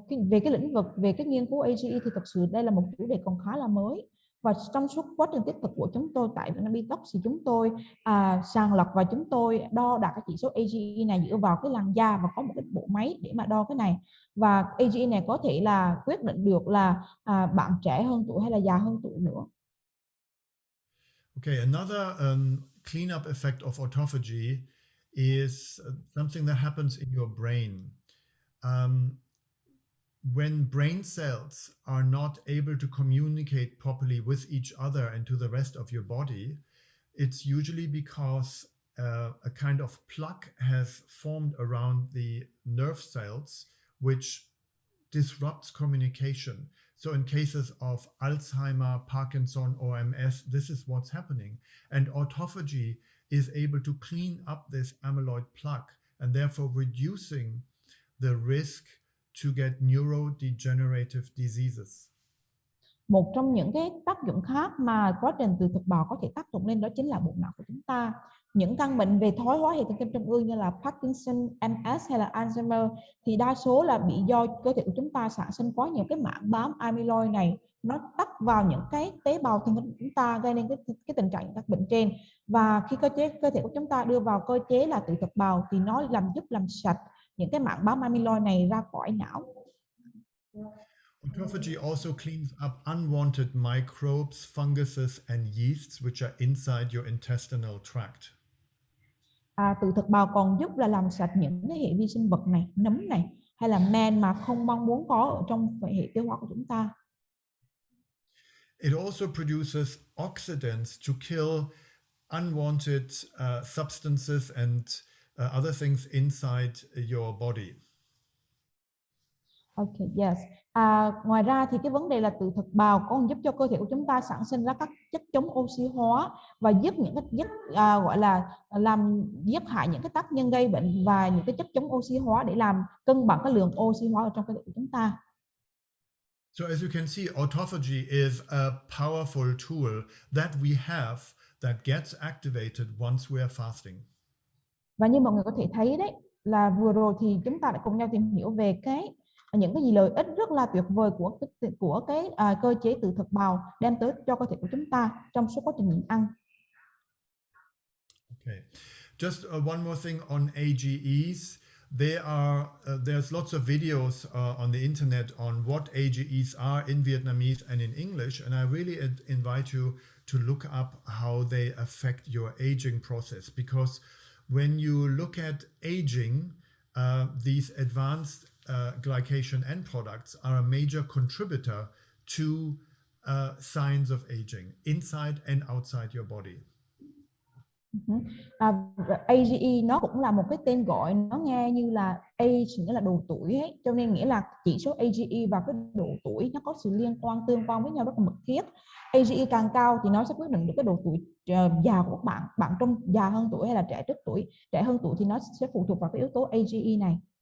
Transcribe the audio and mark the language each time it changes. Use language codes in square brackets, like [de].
[vi] Về cái lĩnh vực về cái nghiên cứu AGE thì thật sự đây là một chủ đề còn khá là mới, và trong suốt quá trình tiếp thực của chúng tôi tại Vietnam Detox thì chúng tôi sàng lọc và chúng tôi đo đạt cái chỉ số AGE này dựa vào cái làn da và có một cái bộ máy để mà đo cái này, và AGE này có thể là quyết định được là bạn trẻ hơn tuổi hay là già hơn tuổi nữa. [en] Okay, another cleanup effect of autophagy is something that happens in your brain. When brain cells are not able to communicate properly with each other and to the rest of your body, it's usually because a kind of plaque has formed around the nerve cells, which disrupts communication. So in cases of Alzheimer, Parkinson, or MS, this is what's happening. And autophagy is able to clean up this amyloid plaque and therefore reducing the risk to get neurodegenerative diseases. [vi] Một trong những cái tác dụng khác mà quá trình tự thực bào có thể tác dụng lên đó chính là bộ não của chúng ta. Những căn bệnh về thoái hóa hệ thần kinh trung ương như là Parkinson, MS hay là Alzheimer thì đa số là bị do cơ thể của chúng ta sản sinh quá nhiều cái mảng bám amyloid này, nó tắc vào những cái tế bào thần kinh của chúng ta gây nên cái tình trạng các bệnh trên. Và khi cơ thể của chúng ta đưa vào cơ chế là tự thực bào thì nó giúp làm sạch những cái mảng bám amyloid này ra khỏi não. [en] Autophagy also cleans up unwanted microbes, funguses, and yeasts which are inside your intestinal tract. [vi] Tự thực bào còn giúp là làm sạch những cái hệ vi sinh vật này, nấm này hay là men mà không mong muốn có ở trong hệ tiêu hóa của chúng ta. [en] It also produces oxidants to kill unwanted substances and other things inside your body. Okay, yes. [vi] Ngoài ra thì cái vấn đề là từ thực bào còn giúp cho cơ thể của chúng ta sản sinh ra các chất chống oxy hóa và giúp những cái chất gọi là giúp hại những cái tác nhân gây bệnh và những cái chất chống oxy hóa để làm cân bằng cái lượng oxy hóa ở trong cơ thể của chúng ta. [en] So as you can see, autophagy is a powerful tool that we have that gets activated once we are fasting. [vi] Và như mọi người có thể thấy đấy, là vừa rồi thì chúng ta đã cùng nhau tìm hiểu về những cái gì lợi ích rất là tuyệt vời của cái cơ chế từ thực bào đem tới cho cơ thể của chúng ta trong suốt quá trình nhịn ăn. [en] Okay, just one more thing on AGEs. There's lots of videos on the internet on what AGEs are in Vietnamese and in English, and I really invite you to look up how they affect your aging process, because when you look at aging, these advanced glycation end products are a major contributor to signs of aging inside and outside your body. [vi] AGE nó cũng là một cái tên gọi, nó nghe như là age nghĩa là độ tuổi ấy, cho nên nghĩa là chỉ số AGE và cái độ tuổi nó có sự tương quan với nhau rất là mật thiết. AGE càng cao thì nó sẽ quyết định được cái độ tuổi già của các bạn. Bạn trong già hơn tuổi hay là trẻ trước tuổi, trẻ hơn tuổi thì nó sẽ phụ thuộc vào cái yếu tố AGE này.